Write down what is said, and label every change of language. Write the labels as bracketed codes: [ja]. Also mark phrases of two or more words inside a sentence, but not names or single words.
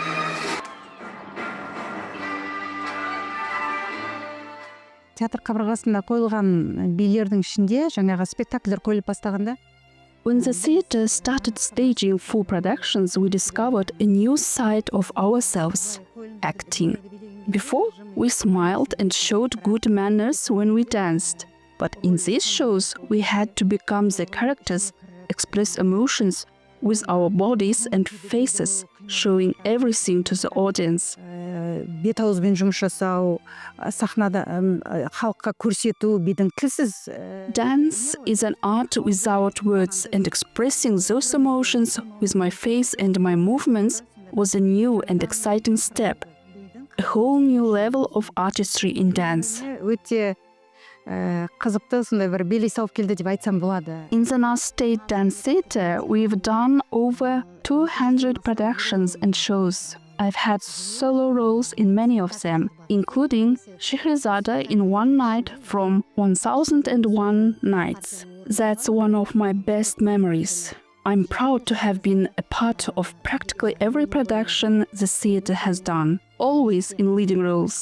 [kk] Театр қабырғасында қойылған билердің ішінде жаңағы спектакльдер қойылып бастағанда [en] When the theater started staging full productions, we discovered a new side of ourselves, acting. Before, we smiled and showed good manners when we danced. But in these shows, we had to become the characters, express emotions with our bodies and faces, showing everything to the audience. [kk] бет ауызбен жұмыс жасау, сахнада халыққа көрсету бидің тілсіз. [en] Dance is an art without words, and expressing those emotions with my face and my movements was a new and exciting step, a whole new level of artistry in dance. [kk] Өте қызықты, сондай бір билей салып келді деп айтсам болады. [en] In the Naz State Dance Theater, we've done over 200 productions and shows. I've had solo roles in many of them, including Shehrazada in One Night from 1001 Nights. That's one of my best memories. I'm proud to have been a part of practically every production the theater has done, always in leading roles.